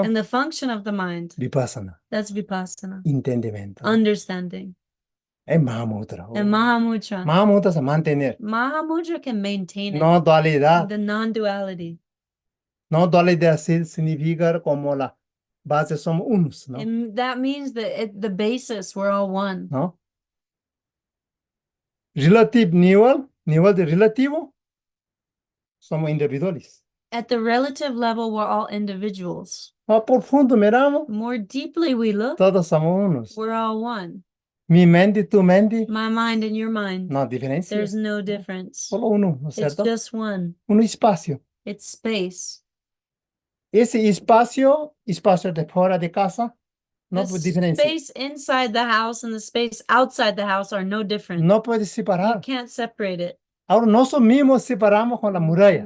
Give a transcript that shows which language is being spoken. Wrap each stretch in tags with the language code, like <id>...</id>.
<en>and the function of the mind.</en> <es>Vipassana,</es> <en>That's Vipassana.</en> <es>entendimiento.</es> <en>Understanding.</en> <es>Es Mahamudra.</es> <en>And Mahamudra.</en> <es>Mahamudra es mantener,</es> <en>Mahamudra can maintain it.</en> <es>no dualidad.</es> <en>The non-duality.</en> <es>No dualidad significa como la base somos unos, ¿no?</es> <en>And that means that at the basis, we're all one.</en> <es>¿No? Relative nivel de relativo, somos individuales.</es> <en>At the relative level, we're all individuals.</en> <es>Más profundo miramos,</es> <en>More deeply we look,</en> <es>todos somos unos.</es> <en>we're all one.</en> <es>Mi mente, tu mente,</es> <en>My mind and your mind.</en> <es>no diferencia.</es> <en>There's no difference.</en> <es>Solo uno, ¿no es</es> <en>It's</en> <es>cierto?</es> <en>just one.</en> <es>Un espacio.</es> <en>It's space.</en> <es>Ese espacio de fuera de casa, no</es> <en>The</en> <es>puede diferencia.</es> <en>space inside the house and the space outside the house are no different.</en> <es>No puede</es> <en>You</en> <es>separar.</es> <en>can't separate it.</en> <es>Ahora nosotros mismos separamos con las murallas.</es>